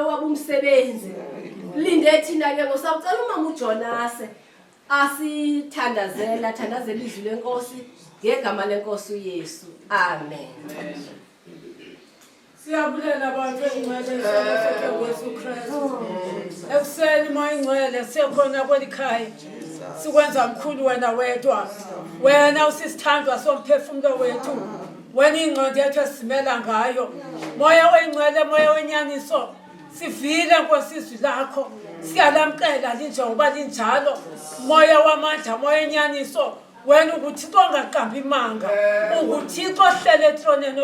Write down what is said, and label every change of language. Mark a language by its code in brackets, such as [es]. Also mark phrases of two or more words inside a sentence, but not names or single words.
[xh] wabumsebenzi linde thina ke ngosawucela umama uJonas asithandazela thandazela izwi lenkosi ngegama lenkosi uYesu amen Siyabulela abantu engcwele Yesu Kristu ekuseni mayingcwele sikhona kwelikhaya sikwenza mkhulu wena wedwa wena usisithandwa somphefumulo wethu wena ingqondo yethu esimela ngayo moya oyingcwele moya wenyaniso sivile nkosizwi lakho siyalamkela linjengoba linjalo moya wamandla moya wenyaniso wena uThixo ongaqambi imanga uThixo ohlele etroneni